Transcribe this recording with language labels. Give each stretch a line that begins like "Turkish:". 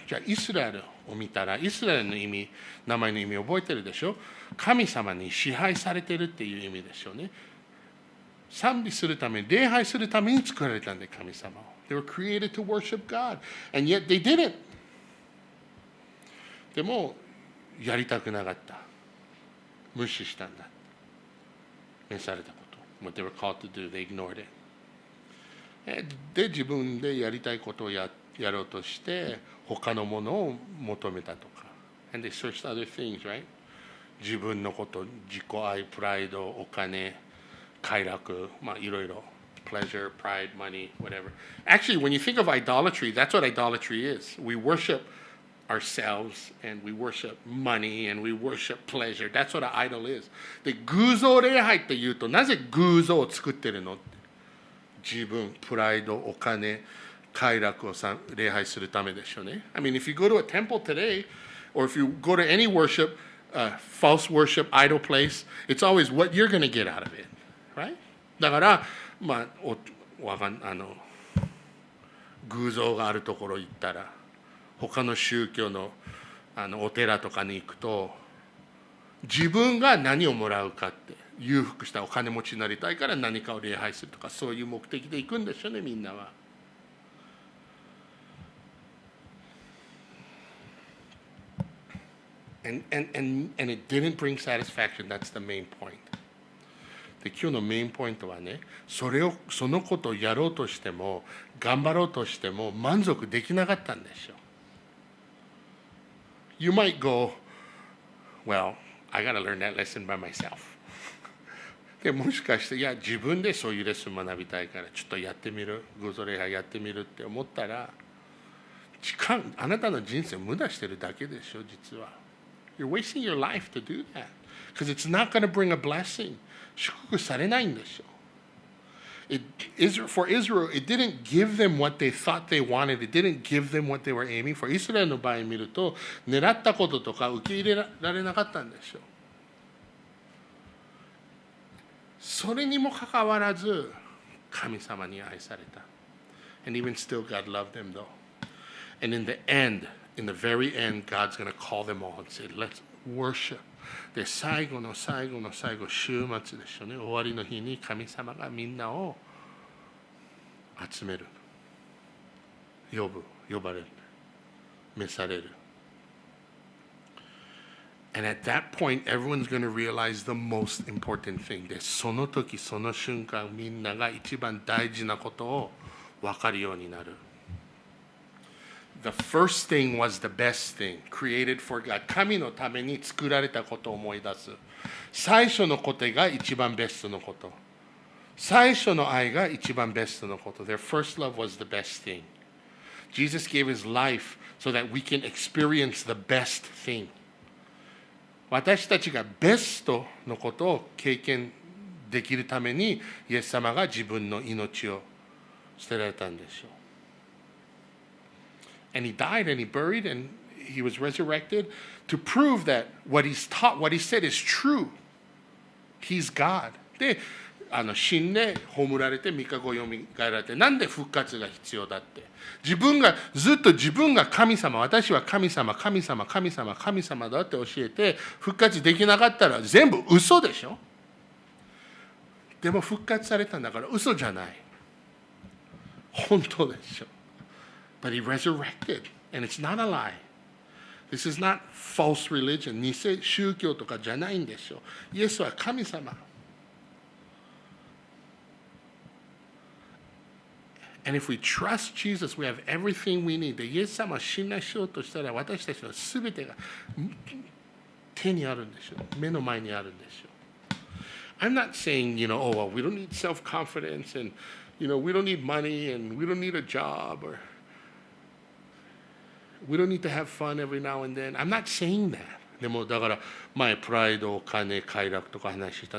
Japanese: じゃあイスラエルを見たら、イスラエルの名前の意味覚えてるでしょ。神様に支配されてるっていう意味でしょうね。賛美するために、礼拝するために作られたんで、神様を。
English: They were created to worship God. And yet they didn't.
Japanese: でも、やりたくなかった。無視したんだ。召されたこと。
English: What they were called to do, they ignored it.
Japanese: で、自分でやりたいことをやろうとして、他のものを求めたとか。
English: And they searched other things, right?
Japanese: 自分のこと、自己愛、プライド、お金、快楽、いろいろ。
English: Pleasure, pride, money, whatever. Actually, when you think of idolatry, that's what idolatry is. We worship ourselves, and we worship money, and we worship pleasure. That's what an idol is.
Japanese: で、偶像礼拝って言うと、なぜ偶像を作ってるの？自分、プライド、お金、快楽を礼拝するためでしょうね。
English: I mean, if you go to a temple today, or if you go to any worship, false worship, idol place, it's always what you're going to get out of it, right?
Japanese: だから、偶像があるところ行ったら、他の宗教のお寺とかに行くと、自分が何をもらうかって、裕福したお金持ちになりたいから何かを礼拝するとか、そういう目的で行くんでしょうね、みんなは。
English: And it didn't bring satisfaction. That's the main point.
Japanese: で、今日のメインポイントはね、そのことをやろうとしても、頑張ろうとしても満足できなかったんでしょう。
English: You might go, well, I gotta learn that lesson by myself.
Japanese: で、もしかして、いや、自分でそういうレッスン学びたいから、ちょっとやってみる、偶像礼拝やってみるって思ったら、あなたの人生を無駄してるだけでしょ、実は。
English: You're wasting your life to do that. Because it's not going to bring a blessing.
Japanese: 祝福されないんでしょ。
English: For Israel, it didn't give them what they thought they wanted. It didn't give them what they were aiming for.
Japanese: イスラエルの場合見ると、狙ったこととか受け入れられなかったんでしょ。それにもかかわらず、神様に愛された。
English: And even still, God loved them though. And in the end, in the very end, God's going to call them all and say, let's worship.
Japanese: で、最後の最後の最後、週末でしょうね。終わりの日に神様がみんなを集める。呼ばれる。召される。
English: And at that point, everyone's going to realize the most important thing.
Japanese: で、その時、その瞬間、みんなが一番大事なことを分かるようになる。
English: The first thing was the best thing, created for God.
Japanese: 神のために作られたことを思い出す。最初のことが一番ベストのこと。最初の愛が一番ベストのこと。
English: Their first love was the best thing. Jesus gave his life so that we can experience the best thing.
Japanese: 私たちがベストのことを経験できるために、イエス様が自分の命を捨てられたんでしょう。
English: And he died and he buried and he was resurrected to prove that what he's taught, what he said is true. He's God.
Japanese: で、死んで葬られて3日後よみがえられて、なんで復活が必要だって。ずっと自分が神様、私は神様だって教えて、復活できなかったら全部嘘でしょ。でも復活されたんだから嘘じゃない。本当でしょ。
English: But he resurrected, and it's not a lie. This is not false religion.
Japanese: 偽宗教とかじゃないんでしょ。イエスは神様。
English: And if we trust Jesus, we have everything we need.
Japanese: で、イエス様を信頼しようとしたら、私たちのすべてが手にあるんでしょう。目の前にあるんでしょう。
English: I'm not saying, oh, well, we don't need self-confidence, and, we don't need money, and we don't need a job, or we don't need to have fun every now and then. I'm not saying that.
Japanese: でもだから前プライド、お金、快楽とか話した。